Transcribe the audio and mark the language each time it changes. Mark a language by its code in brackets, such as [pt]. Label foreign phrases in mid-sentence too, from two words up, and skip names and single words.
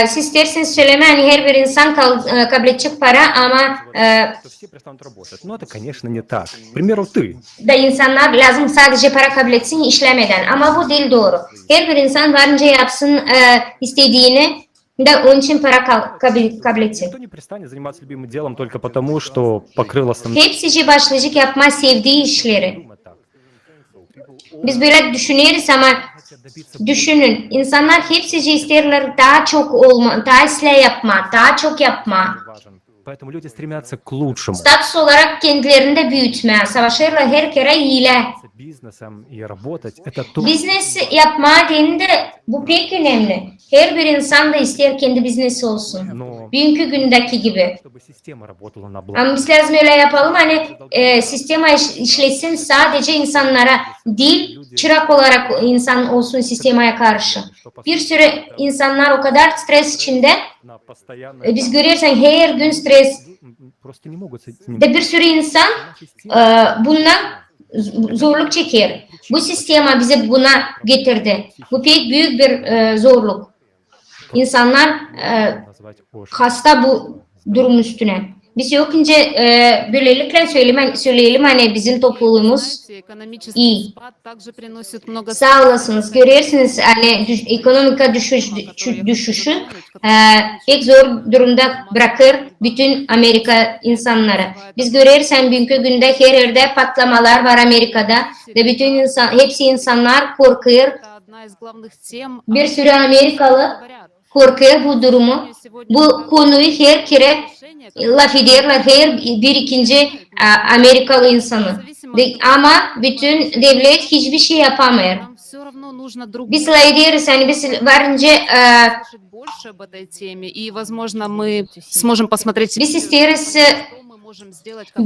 [gag] Siz isterseniz söyleme hani her bir insan kabul edecek para ama [ru] что все перестанут работать. Но это, конечно, не так. К примеру, ты. [gag] da insanlar lazım sadece para kabul etsin işlemeden. Ama bu değil doğru. Her bir insan varınca yapsın istediğini de onun için para kabul etsin. [ru] Никто не перестанет заниматься любимым делом только потому, что покрыл основные... [gag] Hepsici başlayacak yapma sevdiği işleri. Biz böyle düşünüyoruz ama düşünün. İnsanlar hepsici isterler daha çok olma, daha ıslah yapma, daha çok yapma. [ru] Поэтому люди стремятся к лучшему. [gag] Statüs olarak kendilerini de büyütme. Savaşırlar her kere hile. [ru] Бизнесом и работать — это то, [gag] Biznes yapma dediğinde bu pek önemli. Her bir insan da ister kendi biznesi olsun. [ru] но [gag] Bugünkü gündeki gibi. [ru] чтобы система работала на благо. [gag] Ama biz lazım öyle yapalım hani sistema işlesin sadece insanlara değil çırak olarak insan olsun sistemaya karşı. Bir sürü insanlar o kadar stres içinde [ru] На постоянной... [gag] biz görürsen her gün stres [ru] Просто не могут с этим... [gag] de bir sürü insan bundan zorluk çeker. Bu sistema bize buna getirdi. Bu pek büyük bir zorluk. İnsanlar [ru] назвать очень. [gag] hasta bu durum üstüne. Biz yokunca böylelikle söyleyelim hani bizim topluluğumuz [ru] Знаете, экономический [gag] iyi. [ru] спад также приносит много [gag] Sağ olasınız. Görüyorsunuz hani ekonomik düşüşü pek zor durumda bırakır bütün Amerika insanları. Biz görürsen bugünkü günde her yerde patlamalar var Amerika'da ve bütün hepsi insanlar korkuyor. [ru] Это одна из glавных тем, [gag] Bir sürü Amerikalı [ru] говорят. [gag] korkuyor bu durumu. Bu konuyu her kere laf ederler her bir ikinci Amerikalı insanı. Ama bütün devlet hiçbir şey yapamıyor. [ru] Нам все равно нужно друг [gag] Biz ederiz hani biz varınca [ru] слушать больше об этой теме, и, возможно, мы сможем посмотреть, [gag] biz isteriz [ru] что мы можем сделать как